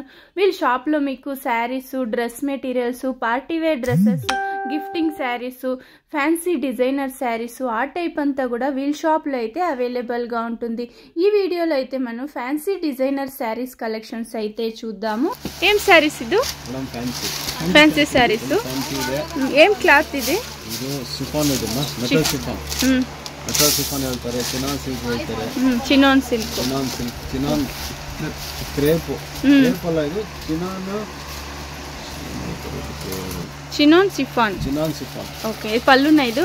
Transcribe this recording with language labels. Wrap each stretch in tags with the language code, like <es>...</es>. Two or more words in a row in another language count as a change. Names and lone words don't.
<te>వీళ్ళ షాప్ లో మీకు</te> <en>sarees, dress materials, party wear dresses, gifting sarees, fancy designer sarees</en> <te>ఆ టైప్ అంతా కూడా వీళ్ళ షాప్ లో అయితే అవైలబుల్ గా ఉంటుంది. ఈ వీడియోలో అయితే మనం</te> <en>fancy designer sarees collections</en> <te>అయితే చూద్దాము. ఏం శారీస్ ఇది?</te> <en>fancy sarees.</en> <te>ఏం క్లాత్ ఇది?</te> <kn>ಶಿಫಾನ್ ಇದೆ</kn> <en>metal chiffon. metal chiffon</en> <kn>ಹೇಳ್ತಾರೆ,</kn> <en>chinon silk</en> <kn>ಹೇಳ್ತಾರೆ.</kn> <en>chinon silk, chinon crepe</en> <kn>ಅಲ್ಲ, ಇದು</kn> <en>chinon chiffon.</en> <kn>ಓಕೆ, ಇದು ಪಲ್ಲುನ? ಇದು</kn>